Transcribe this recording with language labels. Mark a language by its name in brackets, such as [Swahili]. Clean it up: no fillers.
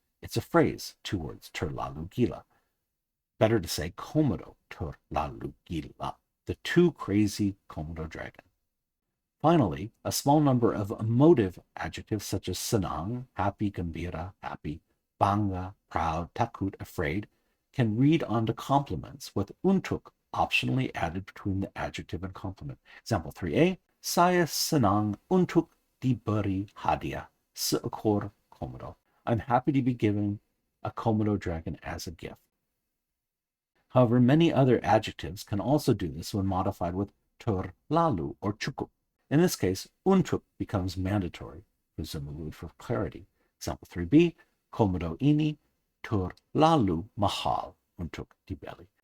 [English] It's a phrase, two words, terlalu gila. Better to say Komodo terlalu gila, the too crazy Komodo dragon. Finally, a small number of emotive adjectives such as senang, happy, gembira, happy, bangga, proud, takut, afraid, can read onto complements with untuk optionally added between the adjective and complement. Example 3a, [Indonesian] saya senang untuk diberi hadiah seekor komodo. [English] I'm happy to be given a Komodo dragon as a gift. However, many other adjectives can also do this when modified with terlalu or cukup. In this case, untuk becomes mandatory, presumably for clarity. Example 3b, [Indonesian] Komodo ini terlalu mahal untuk dibeli.